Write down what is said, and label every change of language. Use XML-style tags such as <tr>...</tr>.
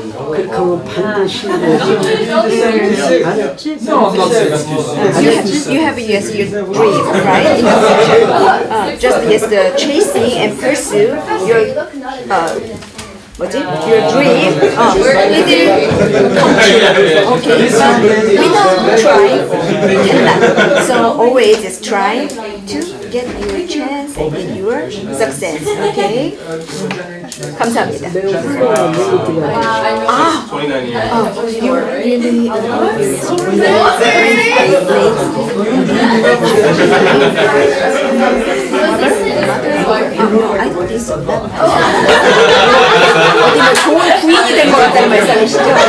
<ko>그렇게 하면 반드시 이루어지지. 알았지?</ko> <en>No, I'm not saying that You have yes your dream, right? In the future. Just yes the chasing and pursue your</en> <ko>뭐지?</ko> <en>Your dream. It will come true. Okay, but without trying, we cannot. So always just try to get your chance and your success.</en> <ko>Okay. 감사합니다. 아,</ko> <en>29 years. you really I don't think so.</en> <ko>어디는 좋은 부인이 된 것 같다는 말씀이시죠?</ko>